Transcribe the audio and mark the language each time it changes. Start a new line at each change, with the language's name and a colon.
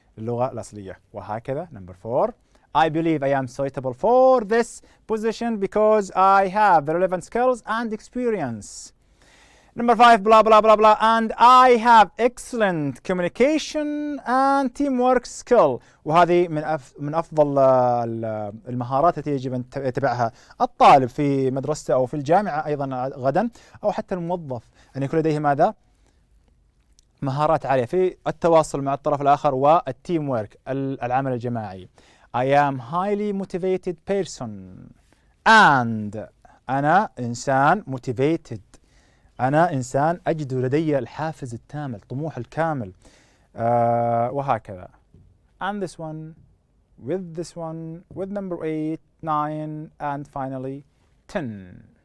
Arabic: اللغة الأصلية. وهكذا. Number 4.
English: I believe I am suitable for this position because I have the relevant skills and experience. Number 5, blah, blah, blah, blah. And I have excellent communication and teamwork skill.
Arabic: وهذه من أفضل المهارات التي يجب أن يتبعها الطالب في مدرسته أو في الجامعة أيضا غدا، أو حتى الموظف أن يكون لديه ماذا؟ مهارات عالية في التواصل مع الطرف الآخر والتيم ورك، العمل الجماعي.
English: I am highly motivated person. And
Arabic: أنا إنسان
English: motivated.
Arabic: أنا إنسان أجد لدي الحافز التام، الطموح الكامل. وهكذا.
English: And this one, with this one, with number 8, 9, and finally 10.